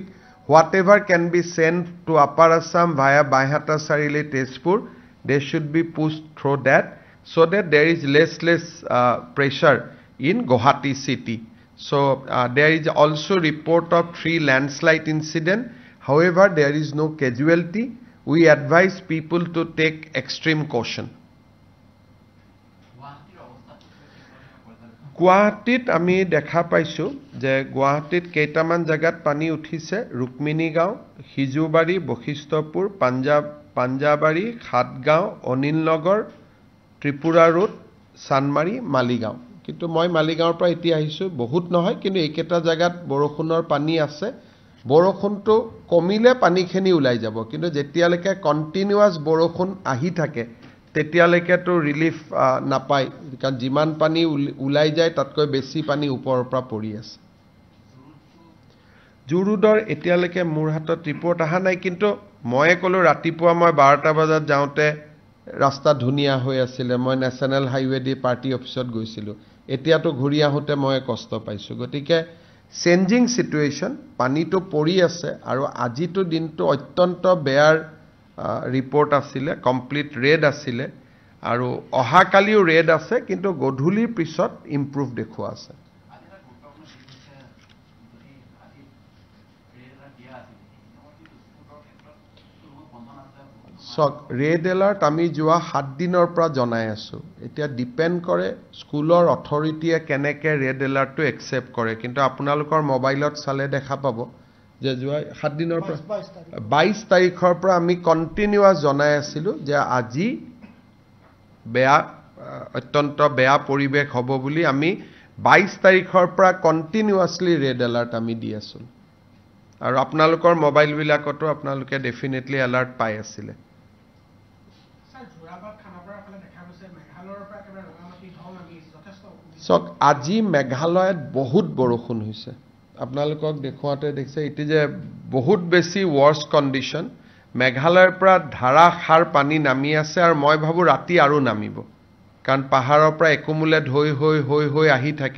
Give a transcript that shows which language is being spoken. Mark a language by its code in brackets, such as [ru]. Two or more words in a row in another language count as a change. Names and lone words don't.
[en] Whatever can be sent to Upper Assam via Baihata Sarili Tezpur, they should be pushed through that, so that there is less pressure in Guwahati city. So there is also report of 3 landslide incident. However, there is no casualty. We advise people to take extreme caution. [as] গুৱাহাটীত আমি দেখা পাইছোঁ যে গুৱাহাটীত কেইটামান জাগাত পানী উঠিছে, ৰুক্মিণী গাঁও, হিজুবাৰী, বকিষ্টপুৰ, পাঞ্জাবাৰী, খাটগাঁও, অনিলনগৰ, ত্ৰিপুৰা ৰোড, চানমাৰী, মালিগাঁও. কিন্তু মই মালিগাঁও পৰা এতিয়া আহিছোঁ বহুত নহয়, কিন্তু একেটা জাগাত বৰষুণৰ পানী আছে. বৰষুণটো কমিলে পানীখিনি ওলাই যাব, কিন্তু যেতিয়ালৈকে continuous বৰষুণ আহি থাকে, তেতিয়ালৈকে তো relief নাপায়, কাৰণ যিমান পানী ওলাই যায় তাতকৈ বেছি পানী ওপৰ পৰা পৰি আছে. জুৰুদৰ এতিয়ালৈকে মোৰ হাতত report অহা নাই, কিন্তু মই কালি ৰাতিপুৱা মই 12 বজাত যাওঁতে ৰাস্তা ধুনীয়া হৈ আছিল, মই [en] national highway [as] দি [en] party office [as] গৈছিলোঁ. এতিয়া তো ঘূৰি আহোঁতে মই কষ্ট পাইছোঁ. গতিকে [en] changing situation, [as] পানী তো পৰি আছে, আৰু আজি তো দিন তো অত্যন্ত [en] bear report [as] আছিল, [en] complete red [as] আছিল, আৰু অহা কালিও red আছে, কিন্তু গধূলিৰ পিছত improve দেখো আছে. [en] So red alert [as] আমি যোৱা 7 দিনৰ পৰা জনাই আছোঁ. Etia depend kore schoolor authority e keneke [en] red alert [as] তো accept কৰে, কিন্তু আপোনালোকৰ mobile চালে দেখা পাব যে যোৱা 7 দিনৰ পৰা 22 তাৰিখৰ পৰা আমি continuous জনাই আছিলোঁ যে আজি বেয়া অত্যন্ত বেয়া পৰিব হ'ব বুলি আমি 22 তাৰিখৰ পৰা [en] continuously red alert [as] আমি দি আছোঁ. আৰু আপোনালোকৰ mobile বিলাকত আপোনালোকে [en] definitely alert [as] পাই আছিল. So আজি মেঘালয়ত বহুত বৰষুণ হৈছে, আপোনালোকক দেখুৱাতে দেখছে ইটি যে বহুত বেছি [en] worse condition. [as] মেঘালয়ৰ পৰা ধাৰাসাৰ পানী নামি আছে, আৰু মই ভাবো ৰাতি আৰু নামিব, কাৰণ পাহাৰৰ পৰা একুমুলেট হৈ আহি থাকে।